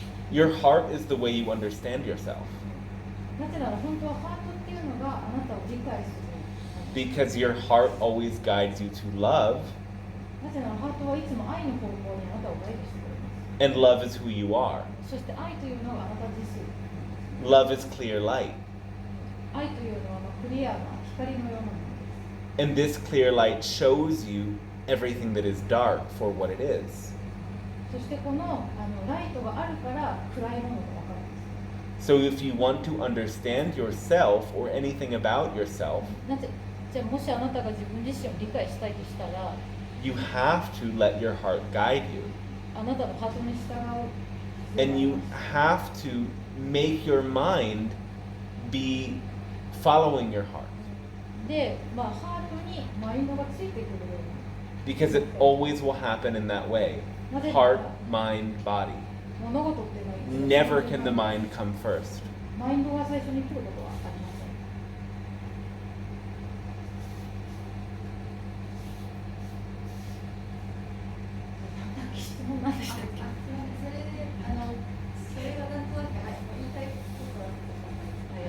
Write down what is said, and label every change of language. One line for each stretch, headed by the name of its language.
English: Your heart is the way you understand yourself
Japanese: なぜなら本当はハートっていうのがあなたを理解する。
English: because your heart always guides you to love,
Japanese: なぜならハートはいつも愛の方向にあなたをガイドしてくれます。
English: and love is who you are.
Japanese: そして愛というのはあなた自身。
English: Love is clear light,
Japanese: 愛というのはクリアな光のようなものです。
English: and this clear light shows you everything that is dark for what it is.
Japanese: そしてこのライトがあるから暗いものが分かるんです。
English: So if you want to understand yourself or anything about yourself,
Japanese: じゃあもしあなたが自分自身を理解したいとしたら、
English: you have to let your heart guide you,
Japanese: あなたのハートに従う。
English: and you have to make your mind be following your heart,
Japanese: で、ハートにマインドがついてくるように。
English: because it always will happen in that way. Heart, mind, body.
Japanese: 物事っていうのは
English: never can the mind come first.
Japanese: マインドが最初に来ることはありません。質問なんでしたっけ？それでそれがなんとなく、はい、言いたいことだったと思います。